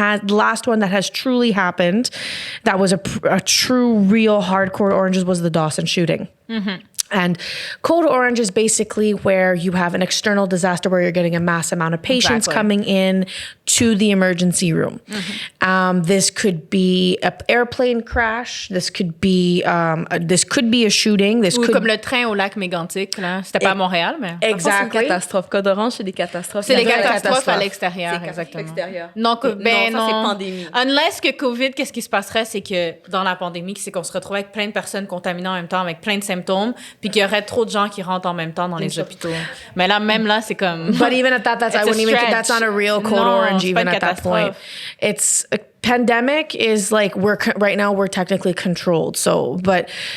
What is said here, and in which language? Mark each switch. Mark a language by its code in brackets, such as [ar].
[en] last one that has truly happened, that was a true, real, hardcore oranges, was the Dawson shooting. Mm-hmm. And code orange is basically where you have an external disaster where you're getting a mass amount of patients coming in to the emergency room. Mm-hmm. This could be an airplane crash. This could be a shooting. This could [fr] comme le train au lac Mégantic, là. C'était pas à Montréal, mais... Exactly. C'est une catastrophe. Code orange, c'est des catastrophes. C'est des catastrophes à l'extérieur, C'est exactement. l'extérieur. Non, ça, c'est pandémie. Unless que COVID, qu'est-ce qui se passerait, c'est que dans la pandémie, c'est qu'on se retrouve avec plein de personnes contaminées en même temps, avec plein de symptômes, puis qu'il y aurait trop de gens qui rentrent en même temps dans les hôpitaux. Mais là, même là, c'est comme... [en] But even at that, I wouldn't even... That's not a real code orange even at that point. It's... A pandemic is like, right now we're technically controlled. So, but...